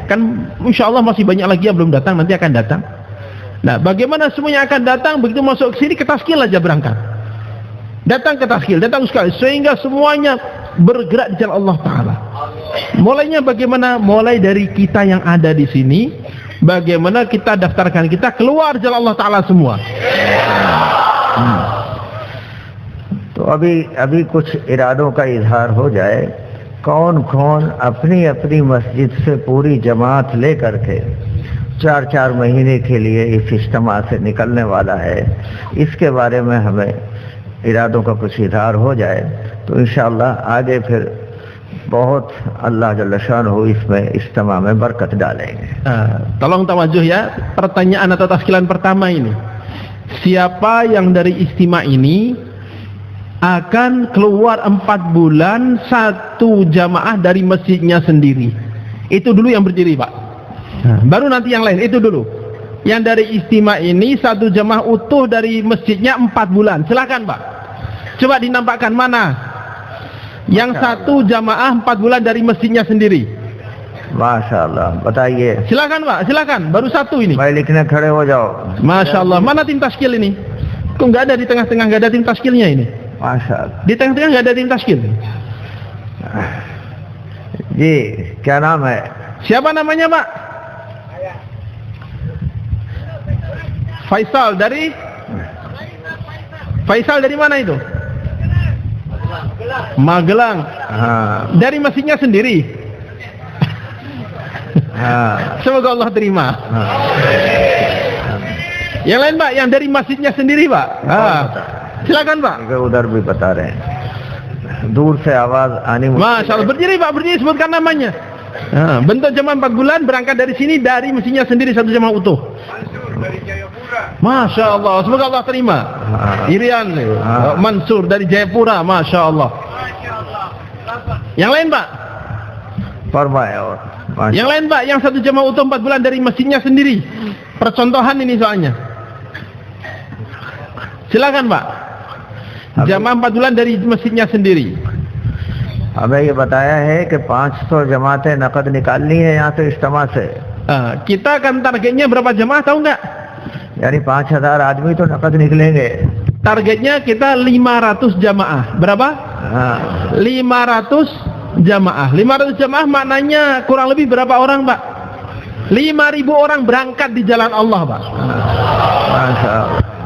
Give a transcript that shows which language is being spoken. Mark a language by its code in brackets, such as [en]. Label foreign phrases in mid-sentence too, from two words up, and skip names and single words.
[id] Kan [ar] إن شاء الله [id] masih banyak lagi yang belum datang, nanti akan datang. Nah, bagaimana semuanya akan datang? Begitu masuk ke sini, ke taskil aja berangkat. Datang ke taskil, datang sekali, sehingga semuanya bergerak di jalan Allah Ta'ala. Mulainya bagaimana? Mulai dari kita yang ada di sini, bagaimana kita daftarkan kita keluar jalan Allah Ta'ala semua. [hi] तो अभी कुछ इरादों का इजहार हो जाए। कौन कौन अपनी अपनी मस्जिद से पूरी जमात ले करके 4-4 महीने के लिए इस इज्तिमा से निकलने वाला है, इसके बारे में हमें इरादों का कुछ इजहार हो जाए तो इंशाअल्लाह आगे फिर बहुत [ar] الله جل شانه [hi] इसमें इज्तिमा में बरकत डालेंगे। [id] Tolong tawajuh ya, pertanyaan atau taskilan pertama ini. Siapa yang dari istimewa ini akan keluar 4 bulan satu jamaah dari masjidnya sendiri? Itu dulu yang berdiri, Pak. Baru nanti yang lain, itu dulu. Yang dari istimewa ini satu jamaah utuh dari masjidnya 4 bulan. Silakan, Pak. Coba dinampakkan mana yang satu jamaah 4 bulan dari masjidnya sendiri. [ar] ما شاء الله, बताइए. [id] Silakan, Pak, silakan. Baru satu ini. [hi] भाई लिखने खड़े हो जाओ. [ar] ما شاء الله. [id] Mana tim taskil ini? Kok nggak ada di tengah-tengah, nggak ada tim taskilnya ini? [ar] ما شاء الله. [id] Di tengah-tengah nggak ada tim taskil. [hi] जी, क्या नाम है? [id] Siapa namanya, Pak? Faisal dari mana itu? Magelang. Dari masjidnya sendiri. Semoga Allah terima. Yang lain, Pak, yang dari masjidnya sendiri, Pak. Silakan Pak. [hi] कि उधर भी बता रहे हैं दूर से आवाज आनी [ar] ما شاء الله, [id] berdiri Pak, berdiri, sebutkan namanya. Bentuk jemaah 4 bulan berangkat dari sini, dari mesinnya sendiri satu jemaah utuh. [ar] ما شاء الله, [id] semoga Allah terima. Irian Mansur dari Jayapura, [ar] ما شاء الله. [id] Yang lain Pak? [hi] फरमाया और [id] Yang lain Pak, yang satu jemaah utuh 4 bulan dari mesinnya sendiri. Percontohan ini soalnya. Silakan Pak. Jemaah 4 bulan dari mesinnya sendiri. [hi] हमें ये बताया है कि 500 जमातें नकद निकालनी है यहाँ से इज्तिमा से [id] Kita akan targetnya berapa jemaah tahu nggak? [hi] यानी 5,000 आदमी तो नकद निकलेंगे [id] Targetnya kita 500 jamaah. Berapa? 500 jamaah. 500 jamaah maknanya kurang lebih berapa orang Pak? 5.000 orang berangkat di jalan Allah Pak. [ar] ما شاء الله.